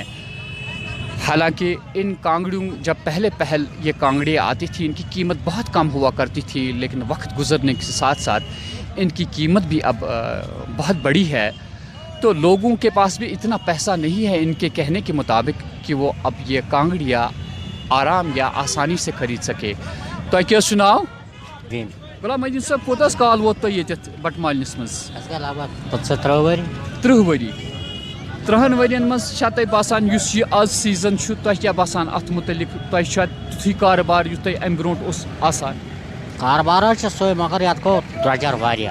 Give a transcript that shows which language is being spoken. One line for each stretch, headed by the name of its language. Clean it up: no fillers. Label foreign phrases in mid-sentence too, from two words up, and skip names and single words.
Urdu: حالانکہ ان کانگڑیوں جب پہل یہ کانگڑیاں آتی تھی ان کی قیمت بہت کم ہوا کرتی تھی, لیکن وقت گزرنے کے ساتھ ساتھ ان کی قیمت بھی اب بہت بڑی ہے. تو لوگوں کے پاس بھی اتنا پیسہ نہیں ہے ان کے کہنے کے مطابق کہ وہ اب یہ کانگڑیاں آرام یا آسانی سے خرید سکے. تو کیا سناؤ دین
Kashmiri: غلام الدین صاحب کوتاس کال ووت تۄہہِ ییٚتٮ۪تھ بٹمالنِس منٛز؟ اَسہِ گٔے لگ بگ 25 ؤری. 30 ؤری. 30 ؤرین منٛز چھا تۄہہِ باسان یُس یہِ آز سیٖزن چھُ تۄہہِ کیٛاہ باسان اَتھ مُتعلِق تۄہہِ چھا تیُتھُے کارٕبار یُتھ تۄہہِ اَمہِ برونٛٹھ اوس آسان؟ کاربار حظ چھُ سُے مگر یَتھ گوٚو درٛۄجر واریاہ.